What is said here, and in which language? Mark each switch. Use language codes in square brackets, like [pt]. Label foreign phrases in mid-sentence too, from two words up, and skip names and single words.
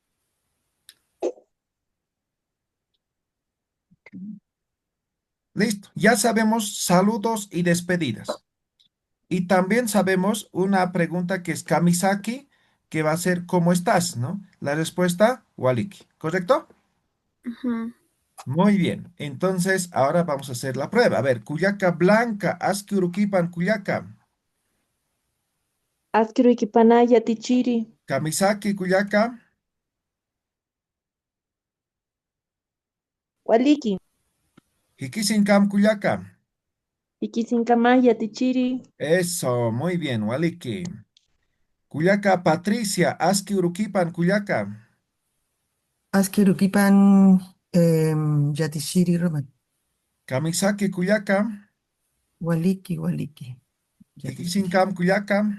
[es] Listo, ya sabemos saludos y despedidas. Y también sabemos una pregunta que es Kamisaki, que va a ser ¿cómo estás? ¿No? La respuesta, Waliki, ¿correcto? Ujú. Muy bien, entonces ahora vamos a hacer la prueba. A ver, Cuyaca Blanca, [ay] Aski Uruquipan, Cuyaca. Askiruykipanay yatichiri. Kamisaki kuyaka. Waliki. Hikisinkam kuyaka. Ikisinkamay yatichiri. [es] Eso, muy bien, waliki. [ay] Kuyaka Patricia, aski urukipan kuyaka. Askerukipan yatishiri Roman. Kamisaki kuyaka. Waliki, waliki. Yatishiri. Hikisinkam kuyaka.